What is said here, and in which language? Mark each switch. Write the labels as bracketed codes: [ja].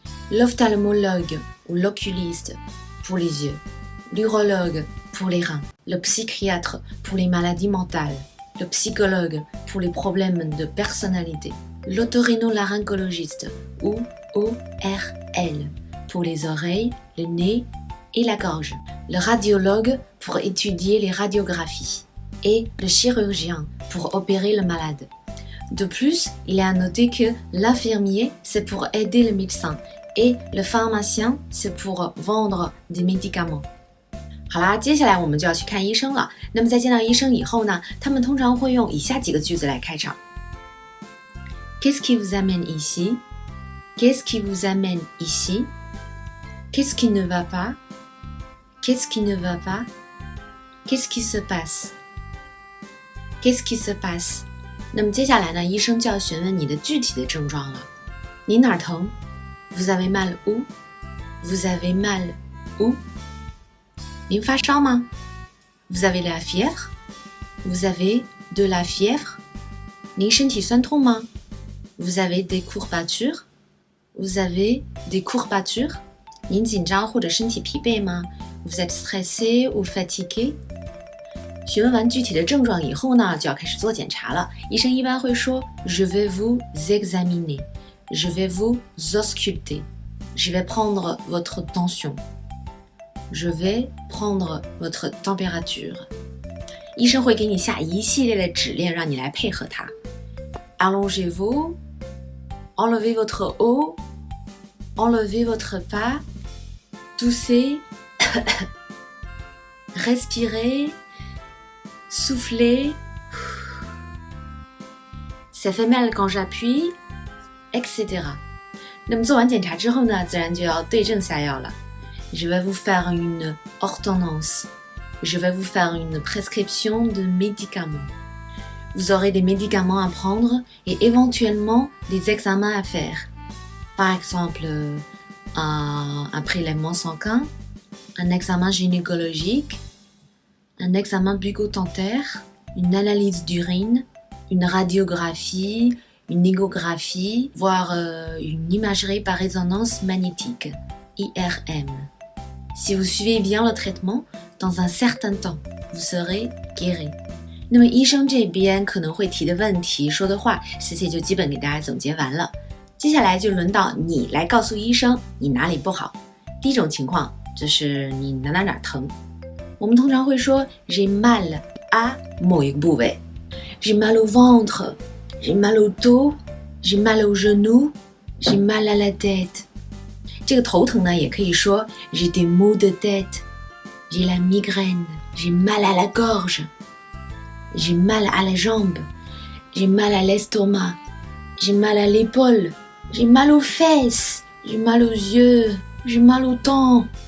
[fr] l'ophtalmologue ou l'oculiste pour les yeux, l'urologue pour les reins, le psychiatre pour les maladies mentales, le psychologue pour les problèmes de personnalité, l'otorhinolaryngologiste ou ORL pour les oreilles, le nez et la gorge, le radiologue pour étudier les radiographies et le chirurgien pour opérer le malade. De plus, il est à noter que l'infirmier, c'est pour aider le médecin et le pharmacien, c'est pour vendre des médicaments. [zh] 好啦，接下来我们就要去看医生了。那么在见到医生以后呢，他们通常会用以下几个句子来开场。 [fr] Qu'est-ce qui vous amène ici? Qu'est-ce qui vous amène ici? Qu'est-ce qui ne va pas? Qu'est-ce qui ne va pas? Qu'est-ce qui se passe? Qu'est-ce qui se passe? [zh] 那么接下来呢，医生就要询问你的具体的症状了。你哪儿疼？ [fr] Vous avez mal où? Vous avez mal où? [zh] 您发烧吗？ [fr] Vous avez la fièvre? Vous avez de la fièvre? [zh] 您身体酸痛吗？ [fr] Vous avez des courbatures? Vous avez des courbatures? [zh] 您紧张或者身体疲惫吗？ [fr] Vous êtes stressé ou fatigué? [zh] 询问完具体的症状以后呢，就要开始做检查了。医生一般会说 [fr] Je vais vous examiner. Je vais vous ausculter. Je vais prendre votre tension. Je vais prendre votre température. [zh] 医生会给你下一系列的指令，让你来配合他。 [fr] Allongez-vous. Enlevez votre haut. Enlevez votre pas. Toussez. Respirez. Soufflez. Ça fait mal quand j'appuie, etc. [zh] 那么做完检查之后呢，自然就要对症下药了。 [fr] Je vais vous faire une ordonnance. Je vais vous faire une prescription de médicaments. Vous aurez des médicaments à prendre et éventuellement des examens à faire. Par exemple, un prélèvement sanguin, un examen gynécologique, un examen bucco-dentaire, une analyse d'urine, une radiographie, une échographie, voire une imagerie par résonance magnétique, IRM. Si vous suivez bien le traitement, dans un certain temps, vous serez guéri. [zh] 那么医生这边可能会提的问题、说的话，Cici就基本给大家总结完了。接下来就轮到你来告诉医生你哪里不好。第一种情况就是你哪儿疼。我们通常会说 [fr] j'ai mal à [zh] 某一个部位 [fr] j'ai mal au ventre, j'ai mal au dos, j'ai mal au genou, j'ai mal à la tête [zh] 这个头疼呢也可以说 [fr] j'ai des maux de tête, j'ai la migraine, j'ai mal à la gorge, j'ai mal à la jambe, j'ai mal à l'estomac, j'ai mal à l'épaule, j'ai mal aux fesses, j'ai mal aux yeux, j'ai mal au temps.